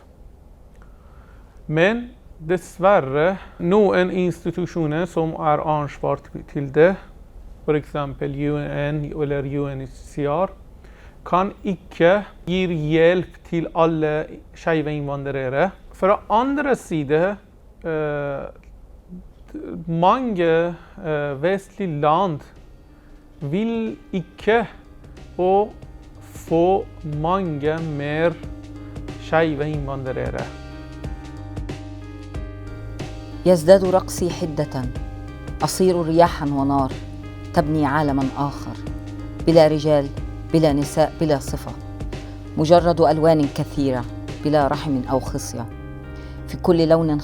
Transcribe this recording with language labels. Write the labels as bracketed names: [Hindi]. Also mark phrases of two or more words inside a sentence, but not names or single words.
[Norwegian] Men dessverre, noen institusjoner som ansvar til det, for eksempel UN eller UNHCR, kan ikke gi hjelp til alle skeive innvandrere. Fra andre side, mange vestlige land vil ikke få mange mer skeive innvandrere. [Arabic] يزداد رقصي حدة، أصير رياحا ونار، تبني عالما آخر، بلا رجال، بلا نساء، بلا صفة، مجرد ألوان كثيرة، بلا رحم أو خصية، في كل لون